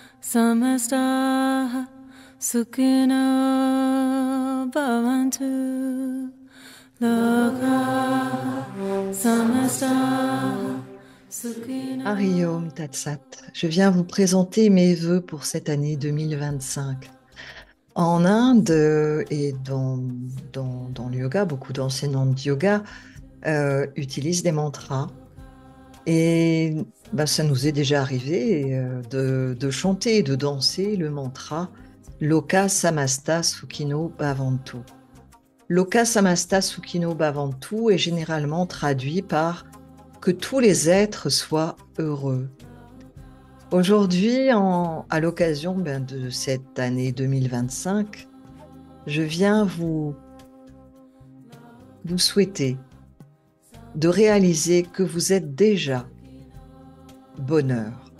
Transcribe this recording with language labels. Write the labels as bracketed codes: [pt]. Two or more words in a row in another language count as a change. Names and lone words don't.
[sa] समस्त सुखिनो भवन्तु लोक समस्त सुखिनो. हरि ॐ तत् सत्. [fr] Je viens vous présenter mes vœux pour cette année 2025. En Inde et dans le yoga, beaucoup d'enseignants de yoga utilisent des mantras. Et ça nous est déjà arrivé de chanter et de danser le mantra [sa] लोक समस्त सुखिनो भवन्तु. लोक समस्त सुखिनो भवन्तु [fr] est généralement traduit par que tous les êtres soient heureux. Aujourd'hui, à l'occasion de cette année 2025, je viens vous souhaiter de réaliser que vous êtes déjà bonheur.